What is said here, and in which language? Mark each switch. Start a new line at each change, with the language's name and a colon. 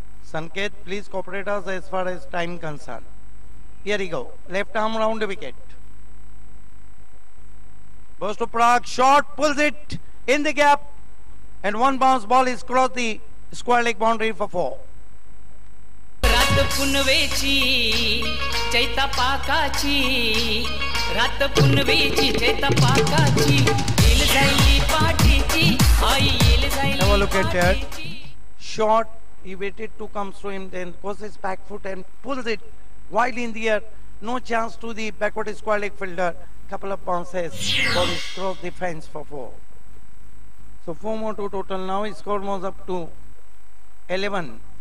English: Sanket, please cooperate us as far as time concerned. Here we go. Left arm round the wicket. Goes to Parag, shot, pulls it in the gap, and one bounce ball is crossed the square leg boundary for 4.
Marathi: रात पुनवेची चैता पाकाची रात पुनवेची चैता पाकाची L जाईल पाठीची आई L जाईल
English: Have a look at that. Shot, he waited to come through him, then goes his back foot and pulls it wide in the air. No chance to the backward square leg fielder. Couple of bounces, ball is crossed the fence for 4. So 4 more to total now. His score moves up to 11.